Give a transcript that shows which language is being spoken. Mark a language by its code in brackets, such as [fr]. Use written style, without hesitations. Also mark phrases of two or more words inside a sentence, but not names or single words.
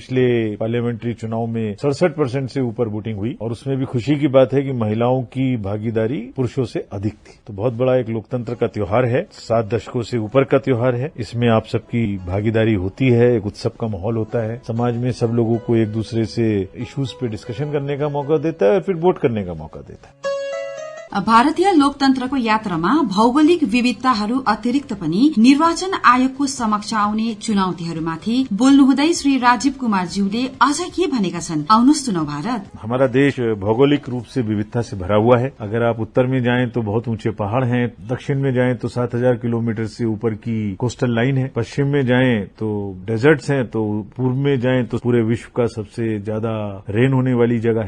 [hi] पिछले पार्लियामेंट्री चुनाव में 67% से ऊपर वोटिंग हुई और उसमें भी खुशी की बात है कि महिलाओं की भागीदारी पुरुषों से अधिक थी। तो बहुत बड़ा एक लोकतंत्र का त्योहार है, 7 दशकों से ऊपर का त्योहार है। इसमें आप सबकी भागीदारी होती है, एक उत्सव का माहौल होता है। समाज में सब लोगों को एक दूसरे से इश्यूज पे डिस्कशन करने का मौका देता है और फिर वोट करने का मौका देता है। [ne] भारतीय लोकतन्त्रको यात्रामा भौगोलिक विविधताहरू अतिरिक्त पनि निर्वाचन आयोगको समक्ष आउने चुनौतीहरूमाथि बोल्नुहुँदै श्री राजीव कुमार ज्यूले अझ के भनेका छन्, आउनुहोस् सुनौ भारत। [hi] हमारा देश भौगोलिक रूप से विविधता से भरा हुआ है। अगर आप उत्तर में जाएं तो बहुत ऊंचे पहाड़ हैं, दक्षिण में जाएं तो 7,000 किलोमीटर से ऊपर की [en] coastal line [hi] है, पश्चिम में जाएं तो डेजर्ट्स हैं, तो पूर्व में जाएं तो पूरे विश्व का सबसे ज्यादा रेन होने वाली जगह है।